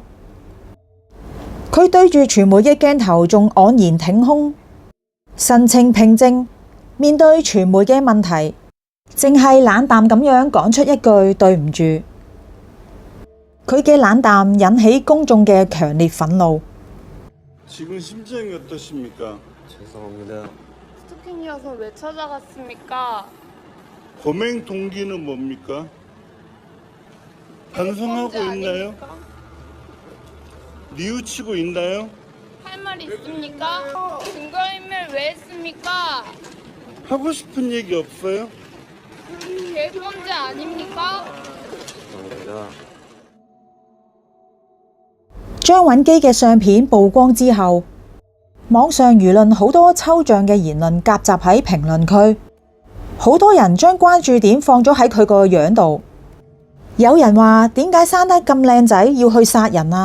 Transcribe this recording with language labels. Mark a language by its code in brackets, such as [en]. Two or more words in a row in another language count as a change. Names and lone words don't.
[yue] 佢對住傳媒嘅鏡頭仲昂然挺胸，神情平靜，面對傳媒嘅問題，淨係冷淡咁樣講出一句對唔住。佢嘅冷淡引起公眾嘅強烈憤怒。 [ko] 지금 심정이 어떠십니까? 죄송합니다. 스토킹이어서 왜 찾아갔습니까? 범행 동기는 뭡니까? 반성하고 있나요? 뉘우치고 있나요? 할 말 있습니까? 증거인멸 왜 했습니까? 하고 싶은 얘기 없어요? 계획범죄 아닙니까? 죄송합니다. [yue] 張允基嘅相片曝光之後，網上輿論好多抽象嘅言論夾雜喺評論區，好多人將關注點放咗喺佢個樣度。有人話：點解生得咁靚仔要去殺人啊？